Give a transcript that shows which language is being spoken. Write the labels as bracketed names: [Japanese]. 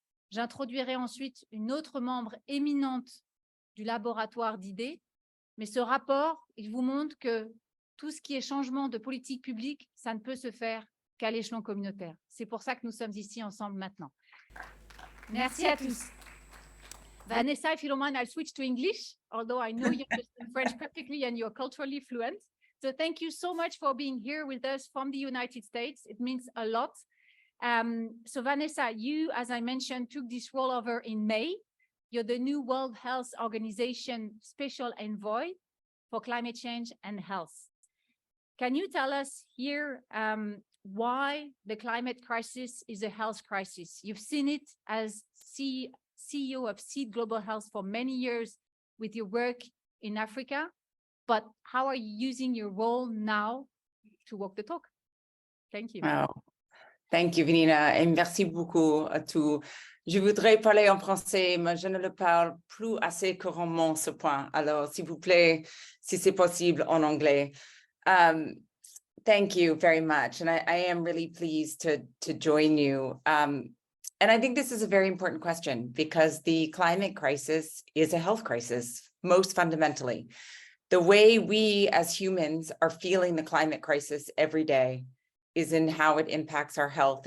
[French] J'introduirai ensuite une autre membre éminente du laboratoire d'idées, mais ce rapport, il vous montre que tout ce qui est changement de politique publique, ça ne peut se faire qu'à l'échelon communautaire. C'est pour ça que nous sommes ici ensemble maintenant. Merci à tous. [English] Vanessa, if you don't mind, I'll switch to English, although I know you understand French perfectly and you're culturally fluent. So thank you so much for being here with us from the United States. It means a lot. So Vanessa, you, as I mentioned, took this role over in May. You're the new World Health Organization Special Envoy for Climate Change and Health. Can you tell us here why the climate crisis is a health crisis? You've seen it as CEO of Seed Global Health for many years with your work in Africa, but how are you using your role now to walk the talk? Thank you. Oh, thank you, Vanina, [French] et merci beaucoup à tous. Je voudrais parler en français, mais je ne le parle plus assez couramment, ce point. Alors, s'il vous plaît, si c'est possible, en anglais. [English] Thank you very much, and I am really pleased to join you. And I think this is a very important question because the climate crisis is a health crisis, most fundamentally. The way we as humans are feeling the climate crisis every day is in how it impacts our health.